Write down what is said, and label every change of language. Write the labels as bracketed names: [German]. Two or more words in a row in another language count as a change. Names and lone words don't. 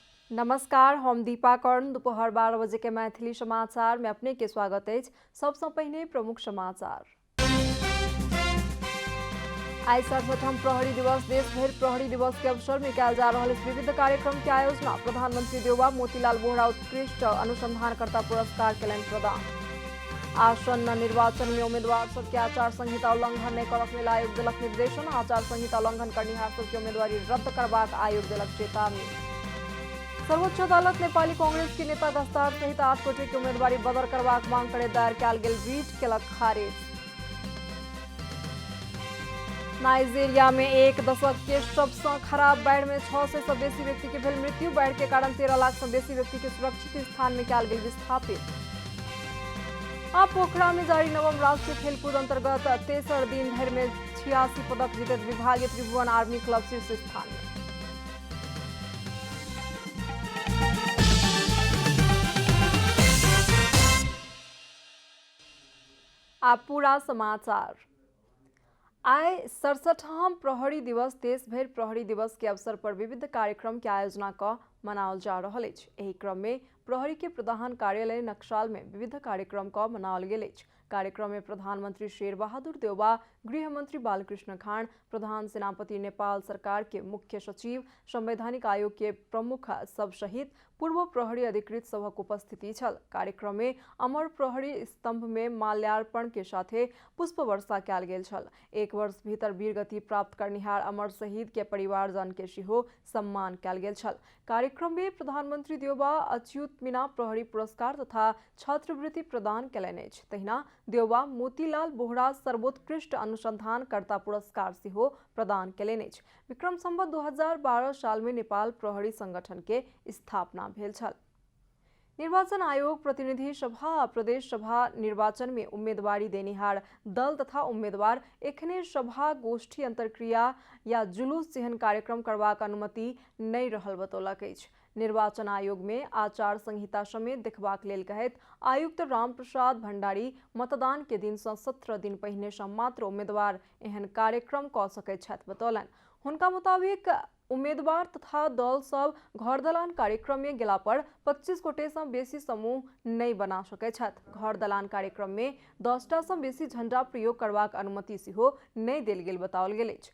[Maithili] नमस्कार, हम दीपा कर्ण। दोपहर 12 बजे के मैथिली समाचार में अपने के स्वागत है। सबसे पहले प्रमुख समाचार। आई 67वां प्रहरी दिवस देशभर प्रहरी दिवस के अवसर में कयल जा रहल विविध कार्यक्रम के आयोजना। प्रधानमंत्री देउबा मोतीलाल बोहरा उत्कृष्ट अनुसंधानकर्ता पुरस्कार कयलनि प्रदान। आसन्न निर्वाचन में उम्मीदवार सबके आचार संहिता उल्लंघन नहीं करक आयोग देलक निर्देशन। आचार संहिता उल्लंघन करनिहार सबके उम्मीदवारी रद्द करबाक आयोग देलक चेतावनी। सर्वोच्च अदालत नेपाली कांग्रेस के नेता दस्तार सहित 8 गोटे की उम्मीदवारी बदर करबाक मांग करे दायर कयल गेल रिट केलक खारिज। नाइजीरिया में एक दशक के सबसे खराब बाढ़ में 600 से बेसी व्यक्ति के भेल मृत्यु। बाढ़ के कारण 13 लाख से बेसी व्यक्ति के सुरक्षित स्थान में कयल गेल विस्थापित। आ पोखरा में जारी नवम राष्ट्रीय खेलकूद अंतर्गत तेसर दिन भर में 86 पदक जीतत विभागीय त्रिभुवन आर्मी क्लब शीर्ष स्थान में। आप पूरा समाचार। आई 67वां प्रहरी दिवस देशभर प्रहरी दिवस के अवसर पर विविध कार्यक्रम के आयोजना क मनाओल जा रहल अछि। एही क्रम में प्रहरी के प्रधान कार्यालय नक्साल में विविध कार्यक्रम क मनाओल गेल अछि। कार्यक्रम में प्रधानमंत्री शेर बहादुर देउबा, गृह मंत्री बालकृष्ण खान, प्रधान सेनापति नेपाल सरकार के मुख्य सचिव, संवैधानिक आयोग के प्रमुख सब सहित पूर्व प्रहरी अधिकृत सभक उपस्थिति छल। कार्यक्रम में अमर प्रहरी स्तंभ में माल्यार्पण के साथे पुष्प वर्षा कयल गेल छल। एक वर्ष भीतर वीरगति प्राप्त करनिहार अमर शहीद के परिवारजन के सेहो सम्मान कयल गेल छल। कार्यक्रम में प्रधानमंत्री देउबा अच्युत मीना प्रहरी पुरस्कार तथा छात्रवृत्ति प्रदान कयलनि अछि। तहिना देउबा मोतीलाल बोहरा सर्वोत्कृष्ट अनुसंधानकर्ता पुरस्कार सेहो प्रदान कयलनि अछि। विक्रम संवत 2012 साल में नेपाल प्रहरी संगठन के स्थापना भेल छल। निर्वाचन आयोग प्रतिनिधि सभा आ प्रदेश सभा निर्वाचन में उम्मीदवारी देनिहार दल तथा उम्मीदवार एखने सभा गोष्ठी अंतरक्रिया या जुलूस जेहन कार्यक्रम करबाक अनुमति नहीं रहल बतौलक अछि। निर्वाचन आयोग में आचार संहिता समेत देखबाक लेल कहैत आयुक्त राम प्रसाद भंडारी मतदान के दिन से 17 दिन पहिने से मात्र उम्मीदवार एहन कार्यक्रम क सकैत छथि बतौलनि। हुनका मुताबिक उम्मीदवार तथा दल सब घर दलान कार्यक्रम में गेला पर 25 गोटे से बेसी समूह नहीं बना सकैत छथि। घर दलान कार्यक्रम में 10टा से बेसी झंडा प्रयोग करबाक अनुमति सेहो नहीं देल गेल बताओल गेल अछि।